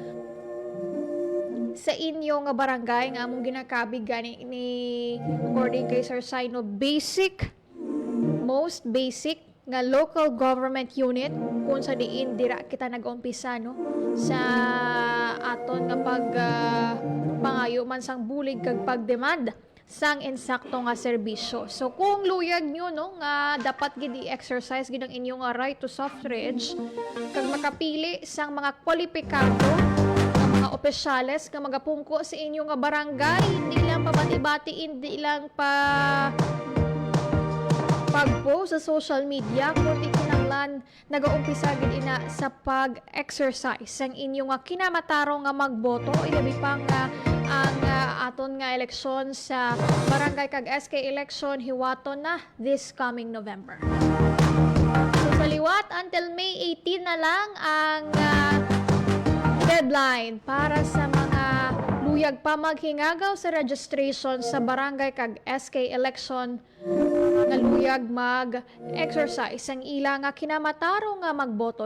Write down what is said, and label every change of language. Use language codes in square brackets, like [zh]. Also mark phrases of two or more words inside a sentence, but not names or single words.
[hil] sa inyo nga barangay nga among ginakabig gani ni according kay Sir Saino, [en] most basic [hil] nga [en] local government unit [hil] kung sa diin dira kita nag-umpisa sa aton nga pangayo man sang bulig kag pagdemand sang insakto nga serbisyo. So kung luyag nyo no nga dapat gid i-exercise gid ang inyong [en] right to suffrage [hil] kag makapili sang mga kwalipikado nga mga opisyales nga magapungko sa inyong nga barangay, hindi lang pabati-bati, hindi lang pag-post sa [en] social media, [hil] kundi kinahanglan nag-uumpisa gid ina sa pag-exercise ang inyong nga kinamatarong nga magboto, ilabi pa nga ang aton nga eleksyon sa barangay kag SK election hiwaton na [en] this coming November. [hil] So sa liwat until May 18 na lang ang deadline para sa mga luyag pa maghingagaw sa registration sa barangay kag [en] SK election [hil] nga luyag mag-exercise ang ila nga kinamatarong nga magboto.